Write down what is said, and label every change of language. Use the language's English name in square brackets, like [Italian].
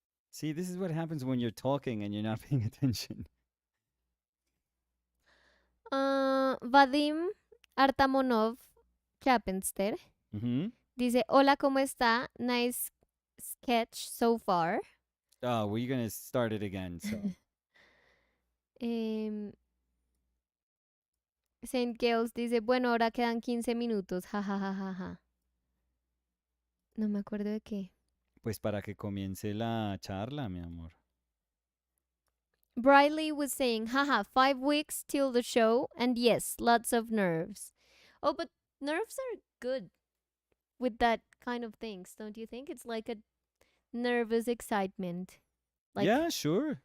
[English] See, this is what happens when you're talking and you're not paying attention. [Spanish] Vadim Artamonov Chapenster Mm-hmm. dice, hola, ¿cómo está? [English] Nice sketch so far. Oh, we're gonna start it again. So [Spanish] Em, Saint Gales dice, bueno, ahora quedan 15 minutos. Ja, ja, ja, ja, ja. No me acuerdo de qué. pues para que comience la charla, mi amor. [English] Briley was saying, haha, 5 weeks till the show, and yes, lots of nerves. Oh, but nerves are good with that kind of things, don't you think? It's like a nervous excitement. Like, Yeah, sure.